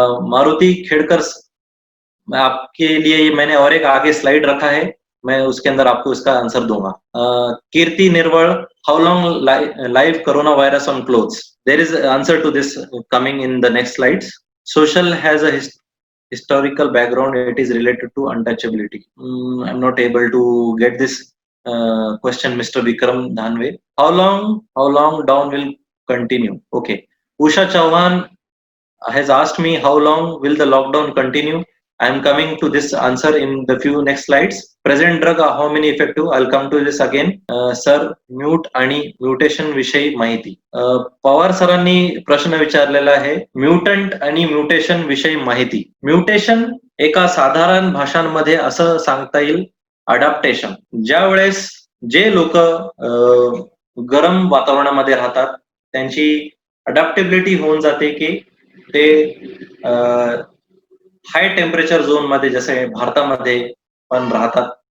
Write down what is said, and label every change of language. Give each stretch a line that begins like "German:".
Hindi: मारुति खेड़कर, आपके लिए मैंने और एक आगे स्लाइड रखा है, मैं उसके अंदर आपको इसका आंसर दूंगा.
English: Kirti Nirval, how long live corona virus on clothes? There is answer to this coming in the next slides. Social has a historical background. It is related to untouchability. I'm not able to get this question, Mr. Vikram Dhanwe. How long down will continue? Okay. Usha Chauhan, has asked me how long will the lockdown continue. I am coming to this answer in the few next slides. Present drug are how many effective? I'll come to this again.
Marathi: Sir, mute आणि mutation विषयी माहिती. पवार सरांनी प्रश्न विचारलेला आहे, mutant आणि mutation विषयी माहिती. म्युटेशन एका साधारण भाषांमध्ये असं सांगता येईल अडॅप्टेशन. ज्या वेळेस जे लोक गरम वातावरणामध्ये राहतात त्यांची अडॅप्टेबिलिटी होऊन जाते की ते हाय टेम्परेचर झोन मध्ये जसे भारतामध्ये पण राहतात.